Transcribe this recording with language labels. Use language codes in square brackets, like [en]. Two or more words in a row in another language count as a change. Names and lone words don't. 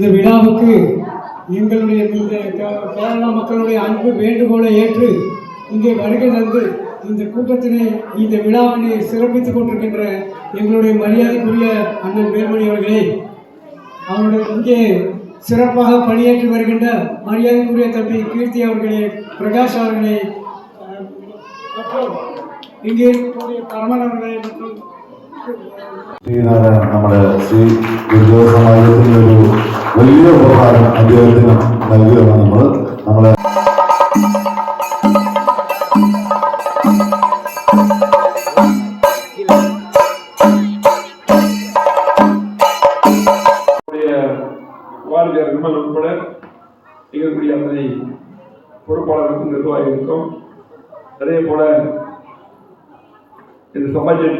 [ta] விழாவுக்கு எங்களுடைய இந்த கேரளா மக்களுடைய அன்பு வேண்டுகோளை ஏற்று இங்கே வருகை தந்து இந்த கூட்டத்தினை இந்த விழாவினை சிறப்பித்துக் கொண்டிருக்கின்ற எங்களுடைய மரியாதைக்குரிய அண்ணன் வேலுமணி அவர்களே, அவருடைய இங்கே சிறப்பாக பணியாற்றி வருகின்ற மரியாதைக்குரிய தம்பி கீர்த்தி அவர்களே, பிரகாஷ் அவர்களே, இங்கே இருக்கக்கூடிய கர்மன் அவர்களே மற்றும் [ml] നമ്മുടെ ശ്രീ ഗുരുദേവ സമാജത്തിന് ഒരു വലിയ ഉപഹാരം അദ്ദേഹത്തിന് നൽകുകയാണ് നമ്മളെ [ta] வாழ்வியர் விமல் உட்பட இருக்கக்கூடிய அத்தனை பொறுப்பாளர்களுக்கும் நிர்வாகிகளுக்கும் அதே போல இந்த சமாஜத்தை